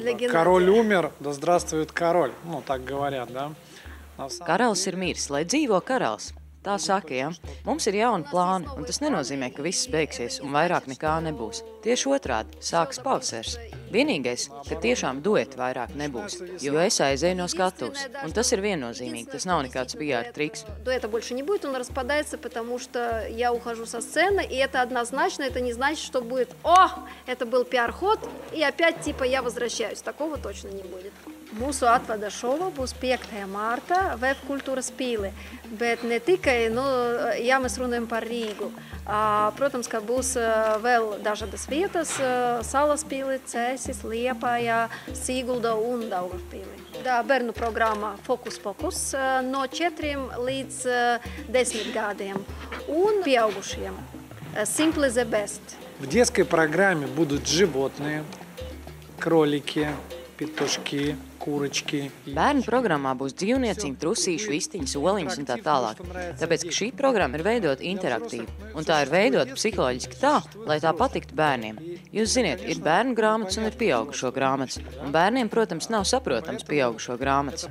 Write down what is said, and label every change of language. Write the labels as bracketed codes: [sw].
[ru] Король умер, да здравствует король. Ну, так говорят, да? [lv] Karalis ir miris, lai dzīvo karalis. Tā saka, ja? Mums ir jauni plāni, un tas nenozīmē, ka viss beigsies un vairāk nekā nebūs. Tieši otrādi, sāks pavasars. Vienīgais, ka tiešām dueti vairāk nebūs, jo es aizēju no skatuves. Un tas ir viennozīmīgi, tas nav nekāds PR triks. [ru] Дуэта больше не будет, он распадается, потому что я ухожу со сцены, и это однозначно, это не значит, что будет «О, это был пиар-ход, и опять типа я возвращаюсь». Такого точно не будет. [lv] Mūsu atvada šova būs 5. martā Web kultūras pīle, bet ne tikai, ja mēs runājam par Rīgu. Protams, ka būs vēl dažādas vietas, Salaspilī, Cēsis, Liepājā, Siguldā un Daugavpilī. Bērnu programma Fokus Pokus no 4 līdz 10 gadiem un pieaugušiem Simply the Best. [ru] В детской программе будут животные, кролики, pituški, kūrički. [lv] Bērnu programmā būs dzīvnieciņi, trusīši, vistiņas, oliņas un tā tālāk. Tāpēc, ka šī programma ir veidota interaktīvi, un tā ir veidota psiholoģiski tā, lai tā patiktu bērniem. Jūs ziniet, ir bērnu grāmatas un ir pieaugušo grāmatas, un bērniem, protams, nav saprotams pieaugušo grāmatas.